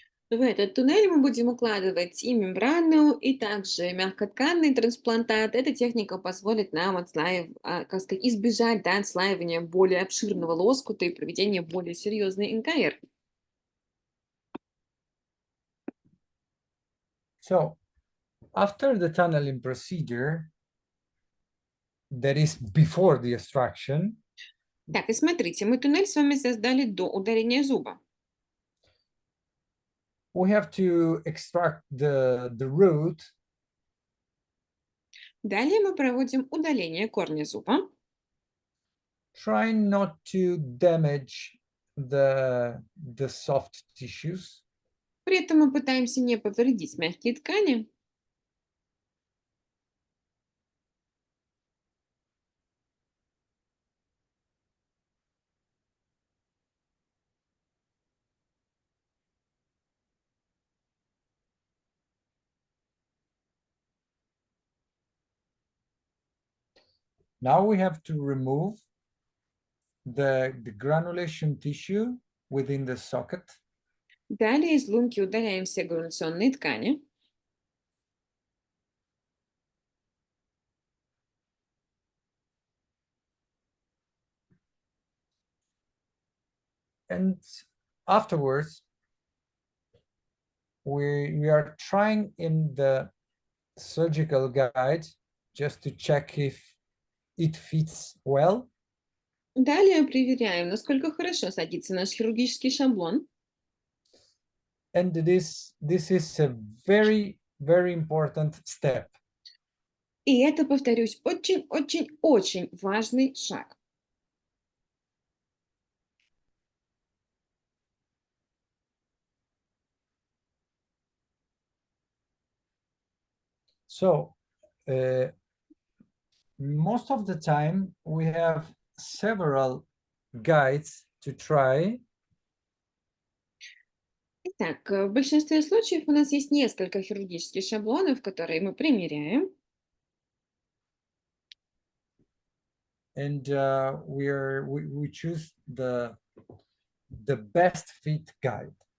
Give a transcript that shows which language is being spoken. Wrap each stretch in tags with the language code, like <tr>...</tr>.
<ru>В этот туннель мы будем укладывать и мембрану, и также мягкотканный трансплантат. Эта техника позволит нам избежать отслаивания более обширного лоскута и проведения более серьезной НКР.</ru> <en>So, after the tunneling procedure, that is before the extraction.</en> <ru>Так, и смотрите, мы туннель с вами создали до удаления зуба.</ru> <en>We have to extract the root.</en> <ru>Далее мы проводим удаление корня зуба.</ru> <en>Trying not to damage the soft tissues.</en> <ru>При этом мы пытаемся не повредить мягкие ткани.</ru> <en>Now we have to remove the granulation tissue within the socket.</en> <ru>Далее из лунки удаляем все грануляционные ткани.</ru> <en>And afterwards, we are trying in the surgical guide just to check if it fits well.</en> <ru>Далее проверяем, насколько хорошо садится наш хирургический шаблон.</ru> <en>And this is a very, very important step.</en> <ru>И это, повторюсь, очень-очень-очень важный шаг.</ru> <en>So, most of the time we have several guides to try.</en> <ru>Итак, в большинстве случаев у нас есть несколько хирургических шаблонов, которые мы примеряем.</ru> <en>And we choose the best fit guide.</en>